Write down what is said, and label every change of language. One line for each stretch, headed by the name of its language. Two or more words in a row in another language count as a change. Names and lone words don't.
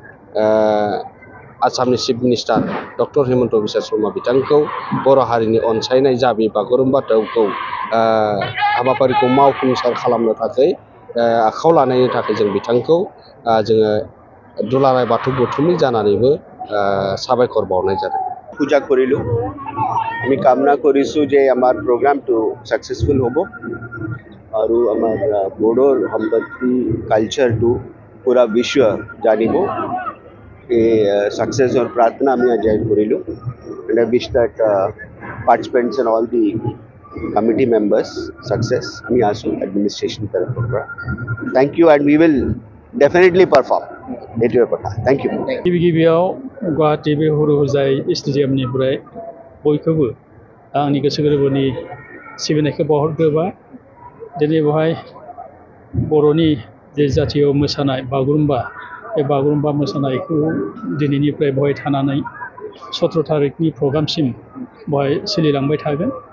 Bodo: आसामनि चिफ मिनिस्टार डक्टर हिमन्त बिश्व शर्मा बिथांखौ बर' हारिनि अनसायनाय जा बे बागुरुम्बा दोहौखौ हाबाफारिखौ मावफुंसार खालामनो थाखाय आखायाव लानायनि थाखाय जों बिथांखौ जोङो दुलाराय बाथौ गौथुमनि जानानैबो साबायखर बावनाय जादों।
Assamese: পূজা কৰিলোঁ। আমি কামনা কৰিছোঁ যে আমাৰ প্ৰগ্ৰামটো ছাকচেছফুল হ'ব আৰু আমাৰ বড়োৰ সম্পত্তি কালচাৰটো পুৰা বিশ্ব জানিব। এই ছাকচেছৰ প্ৰাৰ্থনা আমি আজি কৰিলোঁ।
English: And I wish that participants and all the committee members success.
Assamese: আমি আছোঁ administration তৰফৰ পৰা।
English: Thank you and we will definitely perform.
Assamese: এইটোৱে কথা।
English: Thank you.
Bodo: गिबियाव गुवाहाटी बे हुरु हुजाय स्टेडियामनिफ्राय बयखौबो आंनि गोसो गोरबोनि सिबिनायखौ बावहरग्रोबाय। दिनै बेवहाय बर'नि जे जातीय मोसानाय बागुरुम्बा बे बागुरुम्बा मोसानायखौ दिनैनिफ्राय बेवहाय थानानै 17 थारिखनि प्रग्रामसिम बेवहाय सोलिलांबाय थागोन।